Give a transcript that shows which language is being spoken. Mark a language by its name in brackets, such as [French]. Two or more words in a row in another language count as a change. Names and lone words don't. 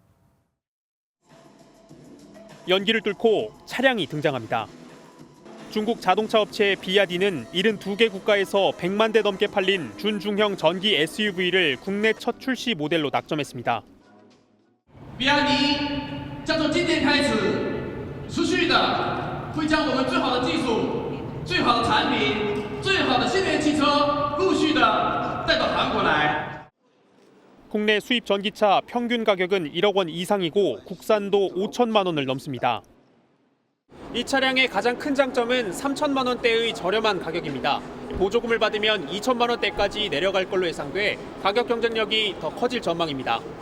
[Korean] 연기를 뚫고 차량이 등장합니다. 중국 자동차 업체 비아디는 72개 국가에서 100만 대 넘게 팔린 준중형 전기 SUV를 국내 첫 출시 모델로 낙점했습니다. [Chinese] 비아디 将从今天开始持续的会将我们最好的技术、最好的产品、最好的新能源汽车陆续的带到韩国来。 [Korean] 국내 수입 전기차 평균 가격은 1억 원 이상이고 국산도 5천만 원을 넘습니다. 이 차량의 가장 큰 장점은 3천만 원대의 저렴한 가격입니다. 보조금을 받으면 2천만 원대까지 내려갈 걸로 예상돼 가격 경쟁력이 더 커질 전망입니다.